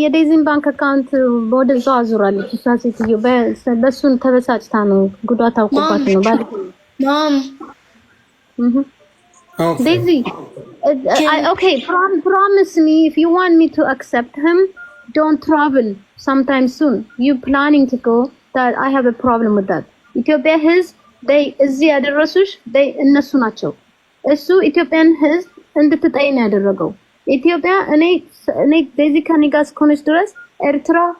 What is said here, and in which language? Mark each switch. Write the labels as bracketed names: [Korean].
[Amharic] የዴዚን ባንክ አካውንት ወደዛ አዙራለች። እሷ ሴትዮ በእሱን ተበሳጭታ ነው ጉዳት ታውቆባት ነው ማለት ነው። [English] Mom. Daisy, okay, promise me if you want me to accept him, don't travel sometime soon. You planning to go? That I have a problem with that. Ethiopia they [Amharic] እዚህ ያደረሱሽ እነሱ ናቸው። እሱ ኢትዮጵያን ህዝብ እንድትጠይ ነው ያደረገው። ኢትዮጵያ እኔ ዴዚ ከኔ ጋር እስከሆነች ድረስ ኤርትራ፣